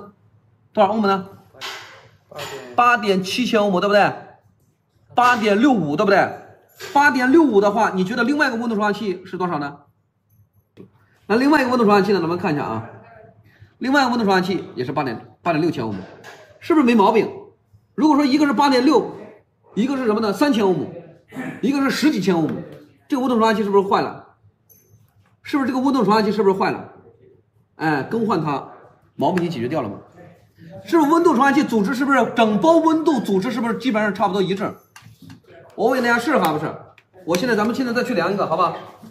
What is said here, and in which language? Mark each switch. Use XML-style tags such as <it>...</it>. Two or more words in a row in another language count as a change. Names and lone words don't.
<zh>多少歐姆呢？8.7千歐姆，對不對？8.65，對不對？8.65的話，你覺得另外一個溫度傳感器是多少呢？那另外一個溫度傳感器呢？咱們看一下啊，另外一個溫度傳感器也是8.6千歐姆，是不是沒毛病？如果說一個是8.6，一個是什麼呢？3千歐姆，一個是10幾千歐姆，這個溫度傳感器是不是壞了？是不是這個溫度傳感器是不是壞了？哎，更換它，毛病就解決掉了嘛。是不是温度传感器组织是不是整包温度组织是不是基本上差不多一致？我问大家是还不是？咱们现在再去量一个，好吧？</zh>